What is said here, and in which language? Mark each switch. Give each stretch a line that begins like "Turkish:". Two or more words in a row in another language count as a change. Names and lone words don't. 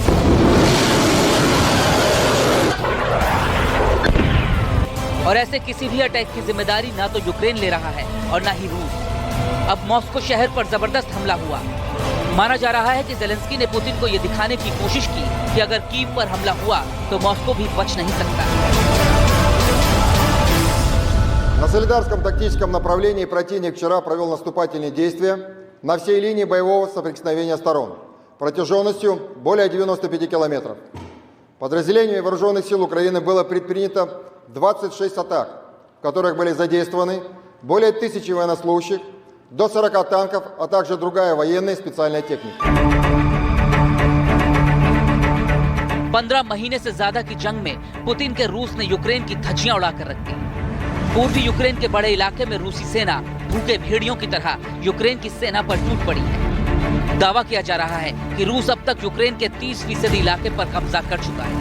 Hindi: और ऐसे किसी भी अटैक की जिम्मेदारी ना तो यूक्रेन ले रहा है और ना ही रूस। अब मॉस्को शहर पर जबरदस्त हमला हुआ। माना जा रहा है कि ज़ेलेंस्की ने पुतिन को ये दिखाने की कोशिश की कि अगर कीव पर हमला हुआ तो मॉस्को भी बच नहीं सकता।
Russian: На Солидарском тактическом направлении противник вчера провел наступательные действия на всей линии боевого соприкосновения сторон протяженностью более 95 километров. Подразделениями вооруженных сил Украины было предпринято 26 атак, в которых были задействованы более 1000 военнослужащих, до 40 танков, а также другая военная и специальная техника.
Hindi: 15 महीने से ज्यादा की जंग में पुतिन के रूस ने यूक्रेन की धज्जियां उड़ाकर रख दी। पूर्वी यूक्रेन के बड़े इलाके में रूसी सेना भूखे भेड़ियों की तरह यूक्रेन की सेना पर टूट पड़ी है। दावा किया जा रहा है कि रूस अब तक यूक्रेन के 30% इलाके पर कब्जा कर चुका है।